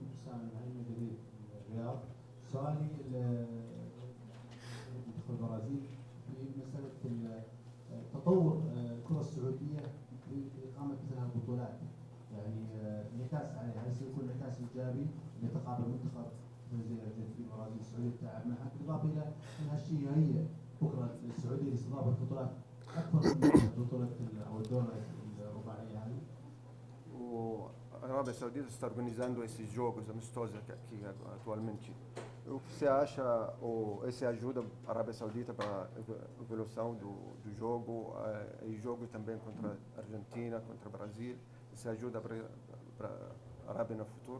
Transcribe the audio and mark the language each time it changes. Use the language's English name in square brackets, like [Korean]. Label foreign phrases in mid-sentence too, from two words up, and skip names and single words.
[Arabic] سامي العلمي جديد من الرياض. سؤالي المنتخب البرازيل في مساله تطور الكره السعوديه في اقامه مثل هذه البطولات، يعني انعكاس عليها، هل سيكون انعكاس ايجابي لتقابل منتخب زي الارجنتين والبرازيل السعوديه التعب معها، بالاضافه الى ان هالشيء يهيئ بكره السعوديه لاستضافه بطولات اكبر من بطوله او الدوره الرباعيه هذه. [Portuguese] A Arábia Saudita está organizando esses jogos amistosos aqui atualmente. O que você acha, ou essa ajuda a Arábia Saudita para a evolução do jogo, e jogo também contra a Argentina, contra o Brasil, isso ajuda para a Arábia no futuro?